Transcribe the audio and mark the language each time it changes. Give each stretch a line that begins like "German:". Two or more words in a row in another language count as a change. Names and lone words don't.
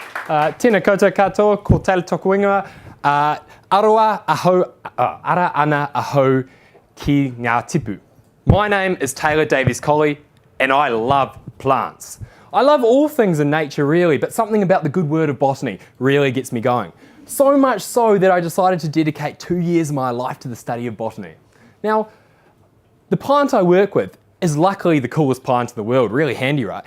Māori: Tēnā koutou katoa, ko Taylor toku ingoa. Aroa ahau, ara ana ahau ki ngā tipu.
English: My name is Taylor Davies Colley, and I love plants. I love all things in nature really, but something about the good word of botany really gets me going. So much so that I decided to dedicate 2 years of my life to the study of botany. Now, the plant I work with is luckily the coolest plant in the world, really handy, right?